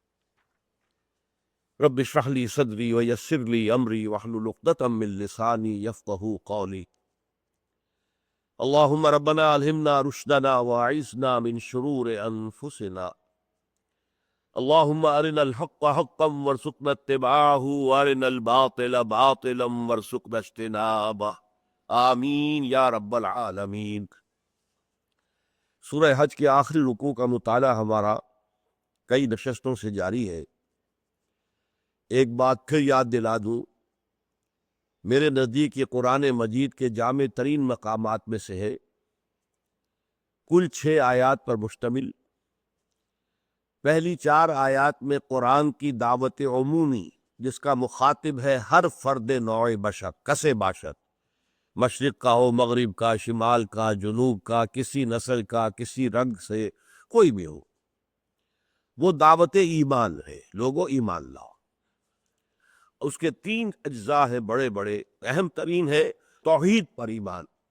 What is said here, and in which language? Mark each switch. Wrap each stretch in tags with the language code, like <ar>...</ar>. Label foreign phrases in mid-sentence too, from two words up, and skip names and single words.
<ar>رب اشرح لي صدري ويسر لي امري واحلل عقدة من لساني يفقهوا قولي اللهم ربنا الهمنا رشدنا واعذنا من شرور انفسنا اللهم ارنا الحق حقا وارزقنا اتباعه وارنا الباطل باطلا وارزقنا اجتنابه آمین یا رب العالمین۔</ar> <ur>سورہ حج کے آخری رکوع کا مطالعہ ہمارا کئی نشستوں سے جاری ہے۔ ایک بات پھر یاد دلا دوں، میرے نزدیک یہ قرآن مجید کے جامع ترین مقامات میں سے ہے۔ کل 6 آیات پر مشتمل، پہلی 4 آیات میں قرآن کی دعوت عمومی جس کا مخاطب ہے ہر فرد نوع بشر</ur> <fa>کسے باشد،</fa> <ur>مشرق کا ہو، مغرب کا، شمال کا، جنوب کا، کسی نسل کا، کسی رنگ سے، کوئی بھی ہو، وہ دعوت ایمان ہے، لوگو ایمان لاؤ۔ اس کے 3 اجزاء ہیں بڑے بڑے، اہم ترین ہے توحید پر ایمان۔</ur>